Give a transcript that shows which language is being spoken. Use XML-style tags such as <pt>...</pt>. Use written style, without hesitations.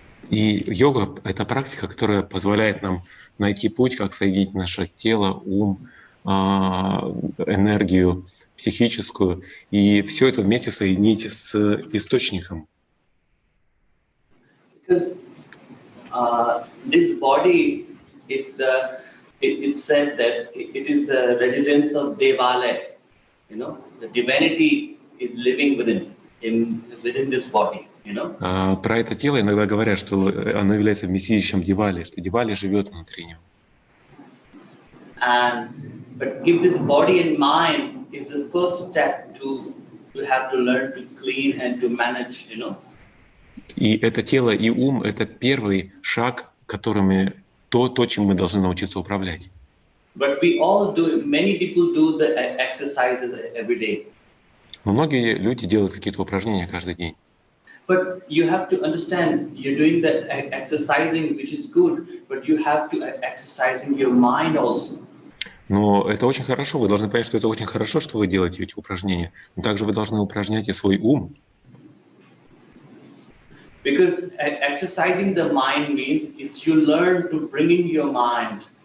<ru>И йога — это практика, которая позволяет нам найти путь, как соединить наше тело, ум, энергию психическую, и все это вместе соединить с источником.</ru> <en>Because this body is it said that it is the residence of Devale, you know, the divinity is living within this body. You know?</en> <ru>Про это тело иногда говорят, что оно является вместилищем Дивали, что Дивали живет внутри него.</ru> <en>But if this body and mind is the first step to have to learn to clean and to manage, you know.</en> <ru>И это тело и ум — это первый шаг, которыми чем мы должны научиться управлять.</ru> <en>But many people do the exercises every day.</en> <ru>Многие люди делают какие-то упражнения каждый день.</ru> <en>But you have to understand, you're doing the exercising, which is good, but you have to exercising your mind also.</en> <ru>Но это очень хорошо, вы должны понять, что это очень хорошо, что вы делаете эти упражнения, но также вы должны упражнять и свой ум.</ru> <en>Because exercising the mind means is you learn to bring in your mind</en>